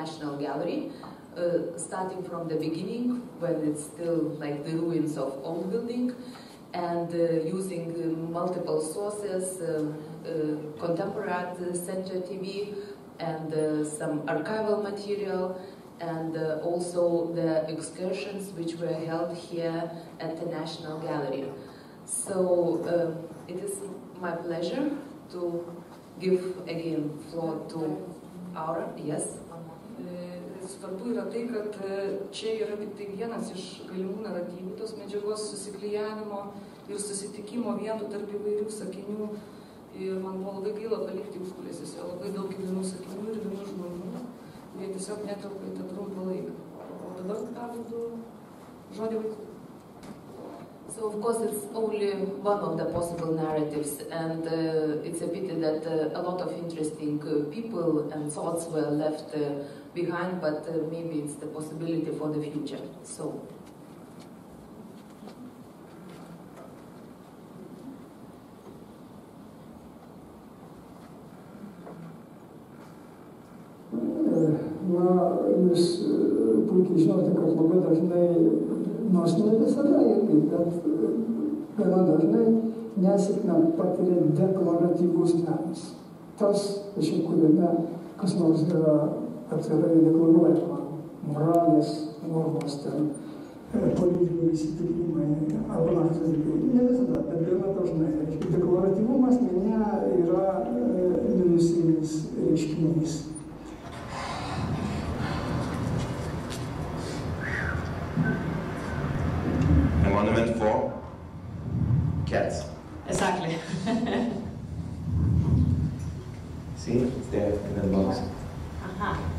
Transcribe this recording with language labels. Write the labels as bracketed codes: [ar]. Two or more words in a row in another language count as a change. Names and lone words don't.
[en] National Gallery, starting from the beginning, when it's still like the ruins of old building, and using multiple sources, contemporary art center TV, and some archival material, and also the excursions which were held here at the National Gallery. So it is my pleasure to give again floor to Aura. Yes. [lt] Svarbu yra tai, kad čia yra tik tai vienas iš galimų naratyvų tos medžiagos susiklijavimo ir susitikimo vietų tarp įvairių sakinių. Ir man buvo labai gaila palikti užkulisiuose labai daug įdomių sakinių ir įdomių žmonių, kurie tiesiog netelpa į tą trumpą laiką. O dabar perduodu žodį vaikų. [en] So of course it's only one of the possible narratives, and it's a pity that a lot of interesting people and thoughts were left behind, but maybe it's the possibility for the future. So. [lt] Na, jūs puikiai žinote, kad labai dažnai, nors ne visada irgi, bet gana dažnai nesėkmę patiria deklaratyvus menas. Tas, kuriame kas nors yra atvirai deklaruojama, moralės normos, politiniai įsitikinimai, arba panašūs dalykai. Ne visada, bet gana dažnai. Deklaratyvumas mene yra minusinis reiškinys. [en] A monument for cats. Exactly. See, it's there in the box. Aha.